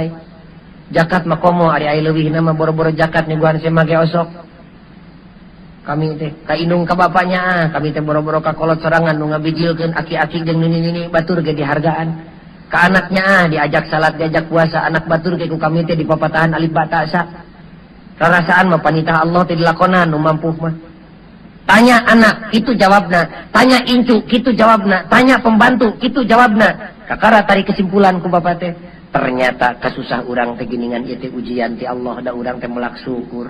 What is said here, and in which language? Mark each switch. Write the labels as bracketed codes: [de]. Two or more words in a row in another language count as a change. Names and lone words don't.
[su] Zakat mah komo ari aya leuwihna mah boro-boro zakat nyuguhan se mah ge osok. Kami teh kainung ka bapaknya kami teh boro-boro ka kolot sorangan nu ngabijilkeun aki-aki jeung nini batur ge dihargaan. Ka anaknya diajak salat diajak puasa anak batur ge ku kami teh dipapatahan [ar] ألف باء تاء ثاء. [su] Rarasaan mah panitah Allah teh dilakonan nu mampu mah. Tanya anak kitu jawabna, tanya incu kitu jawabna, tanya pembantu kitu jawabna. Kakara tarik kesimpulan ku bapak teh ternyata kasusah urang teh geuningan ieu teh ujian ti Allah da urang teh melak syukur.